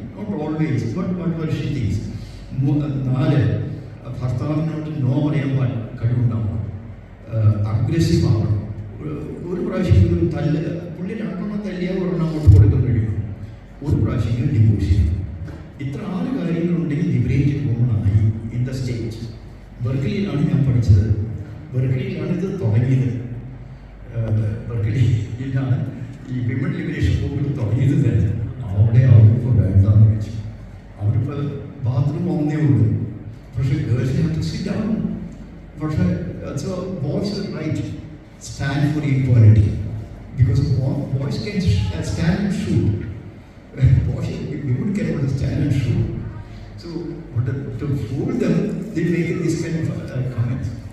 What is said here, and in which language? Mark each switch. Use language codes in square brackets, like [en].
[en] Not always, but whatever she thinks. [ml] 4, ഭർത്താവിനോട് no പറയാൻ കഴിവുണ്ടാവണം, aggressive ആവണം. ഒരു പ്രാവശ്യം തല്ല് പുള്ളി 2 തല്ലിയാൽ 1 അങ്ങോട്ട് കൊടുക്കാൻ കഴിയും. ഒരു പ്രാവശ്യം ഡിവോഴ്സ് ചെയ്യണം. ഇത്ര 6 കാര്യങ്ങളുണ്ടെങ്കിൽ ലിബറേറ്റഡ് വുമണായി [en] In the state. [ml] ബെർക്ക്ലിയിലാണ് ഞാൻ പഠിച്ചത്. ബെർക്ക്ലിയിലാണ് ഇത് തുടങ്ങിയത്. ബെർക്ക്ലിയിലാണ് ഈ വിമൺ ലിബറേഷൻ മൂവ്മെൻറ്റ് തുടങ്ങിയത് തന്നെ. അവിടെ അവരിപ്പോൾ വേണ്ടാന്ന് വെച്ചു. അവരിപ്പോൾ ബാത്റൂം ഒന്നേ ഉള്ളൂ. പക്ഷേ [en] Girls have to sit down. പക്ഷേ boys right stand for equality, because boys can stand and shoot. Women cannot stand and shoot. So, to fool them, they make this kind of comments.